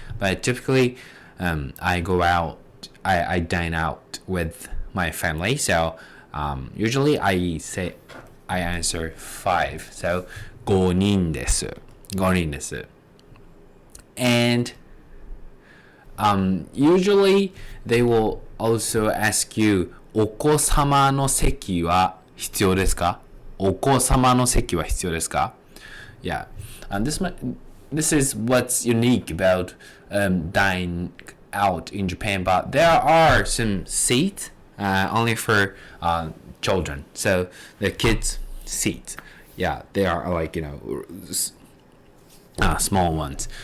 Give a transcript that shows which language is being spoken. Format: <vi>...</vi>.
<en>But typically, I go out, I dine out with my family, so usually I answer 5.</en> <ja>So 5人です。5人です。</ja> <en>And usually they will also ask you</en> <ja>お子様の席は必要ですか? お子様の席は必要ですか?</ja> <en>Yeah. This is what's unique about dining out in Japan, but there are some seats only for children. So the kids' seats, yeah, they are like, small ones.</en>